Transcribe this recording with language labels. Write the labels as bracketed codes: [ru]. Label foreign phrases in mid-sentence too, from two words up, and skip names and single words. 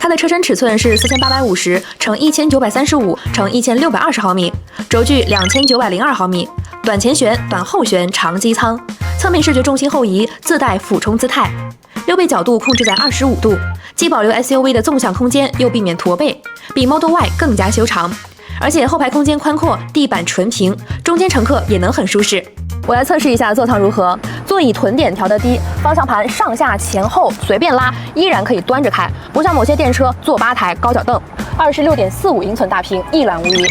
[zh] 它的車身尺寸是4850乘1935乘1620毫米，軸距2902毫米。短前悬、短後悬長机艙，側面視覺重心后移，自帶俯冲姿態，6倍角度控制在25度，既保留 SUV 的縱向空間，又避免驼背，比 Model Y 更加修長。而且後排空間寬闊，地板純平，中间乘客也能很舒適。我来測試一下座艙如何。座椅臀点調得低，方向盤上下前後隨便拉，依然可以端着開，不像某些電車坐8台高腳凳。26.45英寸大屏，一覽无遺。